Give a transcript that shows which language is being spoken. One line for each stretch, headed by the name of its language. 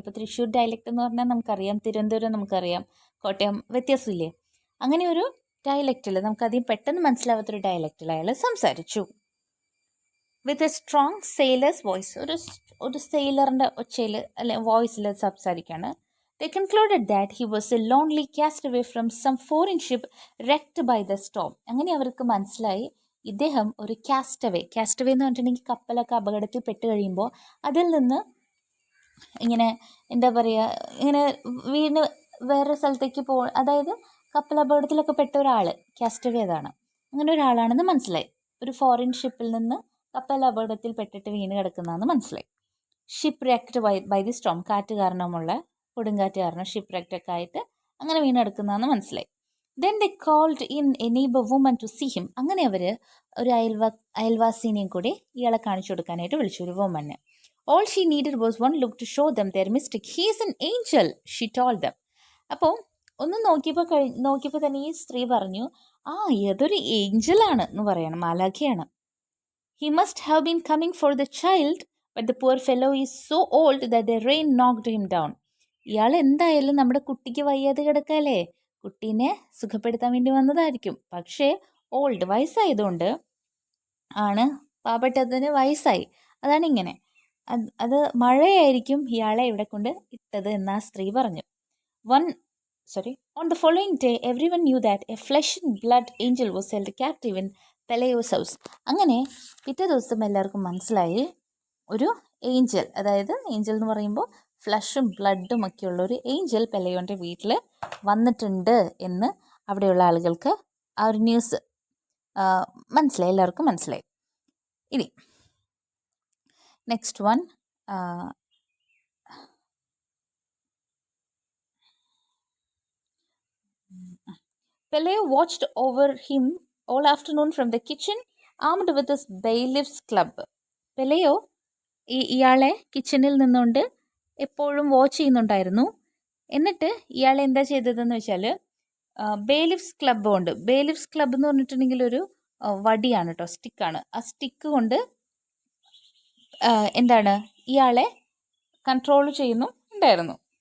Malayalam: ഇപ്പോൾ തൃശ്ശൂർ ഡയലക്റ്റ് എന്ന് പറഞ്ഞാൽ നമുക്കറിയാം, തിരുവനന്തപുരം നമുക്കറിയാം, കോട്ടയം വ്യത്യാസമില്ലേ? അങ്ങനെ ഒരു ഡയലക്റ്റിൽ നമുക്കധികം പെട്ടെന്ന് മനസ്സിലാവാത്തൊരു ഡയലക്റ്റിൽ അയാൾ സംസാരിച്ചു.
English: with a strong sailor's voice,
Malayalam: ഒരു സെയിലറിൻ്റെ ഒച്ചയിൽ അല്ലെ വോയിസിൽ സംസാരിക്കുകയാണ്.
English: They concluded that he was a lonely castaway from some foreign ship wrecked by the storm.
Malayalam: അങ്ങനെ അവർക്ക് മനസ്സിലായി ഇദ്ദേഹം ഒരു കാസ്റ്റവേ എന്ന് പറഞ്ഞിട്ടുണ്ടെങ്കിൽ കപ്പലൊക്കെ അപകടത്തിൽ പെട്ട് കഴിയുമ്പോൾ അതിൽ നിന്ന് ഇങ്ങനെ എന്താ പറയുക, ഇങ്ങനെ വീണ് വേറെ സ്ഥലത്തേക്ക് അതായത് കപ്പൽ അപകടത്തിലൊക്കെ പെട്ട ഒരാൾ, കാസ്റ്റവേ അതാണ്, അങ്ങനെ ഒരാളാണെന്ന് മനസ്സിലായി. ഒരു ഫോറിൻ ഷിപ്പിൽ നിന്ന് കപ്പൽ അപകടത്തിൽ പെട്ടിട്ട് വീണ് കിടക്കുന്നതെന്ന് മനസ്സിലായി.
English: ship wrecked by the storm,
Malayalam: കാറ്റ് കാരണമുള്ള കൊടുങ്കാറ്റ് കാരണം ഷിപ്പ് റെക്റ്റൊക്കെ ആയിട്ട് അങ്ങനെ വീണ് കിടക്കുന്നതെന്ന് മനസ്സിലായി.
English: Then they called in a neighbour woman to see him.
Malayalam: അങ്ങനെ അവർ ഒരു അയൽവാസിനെയും കൂടി ഇയാളെ കാണിച്ചു കൊടുക്കാനായിട്ട് വിളിച്ചു, ഒരു വുമനെ.
English: All she needed was one look to show them their mistake. He is an angel, she told them.
Malayalam: അപ്പോൾ ഒന്ന് നോക്കിയപ്പോൾ തന്നെ ഈ സ്ത്രീ പറഞ്ഞു, ആ ഏതൊരു ഏഞ്ചലാണ് എന്ന് പറയണം, മാലാഖയാണ്.
English: He must have been coming for the child, but the poor fellow is so old that the rain knocked him down.
Malayalam: ഇയാൾ എന്തായാലും നമ്മുടെ കുട്ടിക്ക് വയ്യാതെ കിടക്കല്ലേ, കുട്ടീനെ സുഖപ്പെടുത്താൻ വേണ്ടി വന്നതായിരിക്കും. പക്ഷേ ഓൾഡ്, വയസ്സായതുകൊണ്ട് ആണ്, പാവപ്പെട്ടതിന് വയസ്സായി, അതാണ് ഇങ്ങനെ, അത് മഴയായിരിക്കും ഇയാളെ ഇവിടെ കൊണ്ട് ഇട്ടത് എന്ന് ആ സ്ത്രീ പറഞ്ഞു.
English: On the following day, everyone knew that a flesh and blood angel was held captive in Peleo's house.
Malayalam: അങ്ങനെ പിറ്റേ ദിവസം എല്ലാവർക്കും മനസ്സിലായി, ഒരു ഏഞ്ചൽ, അതായത് ഏഞ്ചൽ എന്ന് പറയുമ്പോൾ ഫ്ലഷും ബ്ലഡും ഒക്കെ ഉള്ള ഒരു ഏഞ്ചൽ പെലയോൻ്റെ വീട്ടിൽ വന്നിട്ടുണ്ട് എന്ന് അവിടെയുള്ള ആളുകൾക്ക് ആ ഒരു ന്യൂസ് മനസ്സിലായി, എല്ലാവർക്കും മനസ്സിലായി.
English: ഇനി next one, Peleo watched over him all afternoon from the kitchen, armed with his bailiff's club.
Malayalam: പെലയോ ഇയാളെ കിച്ചണിൽ നിന്നുകൊണ്ട് എപ്പോഴും വാച്ച് ചെയ്യുന്നുണ്ടായിരുന്നു. എന്നിട്ട് ഇയാൾ എന്താ ചെയ്തതെന്ന് വെച്ചാൽ, ബെയിലിഫ്സ് ക്ലബ്ബ് കൊണ്ട്, ബെയിലിഫ്സ് ക്ലബ്ബ് എന്ന് പറഞ്ഞിട്ടുണ്ടെങ്കിൽ ഒരു വടിയാണ് കേട്ടോ, സ്റ്റിക്കാണ്. ആ സ്റ്റിക്ക് കൊണ്ട് എന്താണ് ഇയാളെ കൺട്രോൾ ചെയ്യുന്നുണ്ടായിരുന്നു.